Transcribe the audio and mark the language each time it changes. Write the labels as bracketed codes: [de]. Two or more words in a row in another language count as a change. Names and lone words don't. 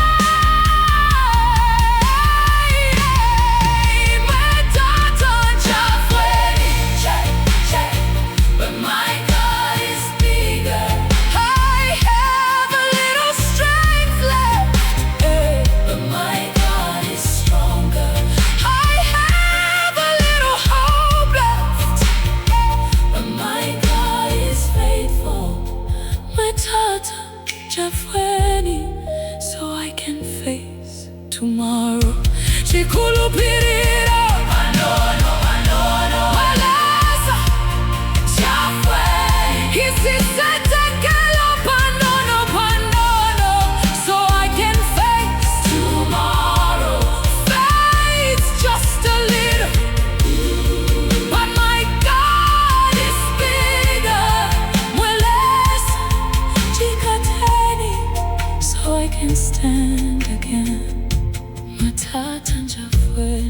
[bem] Mwe Tata Njafweni [en] But my God is bigger I have a little strength left But my God is stronger I have a little hope left But my God is faithful [bem] Mwe Tata Njafweni [en] So I can face tomorrow [bem] Chikulupirira Panono, panono Mwe Lesa Njafweni Isisetekelo panono, [en] panono So I can face tomorrow Faith just a little But my God is bigger [bem] Mwe Lesa Njikateni [en] So I can stand again [bem] Mwe Tata Njafweni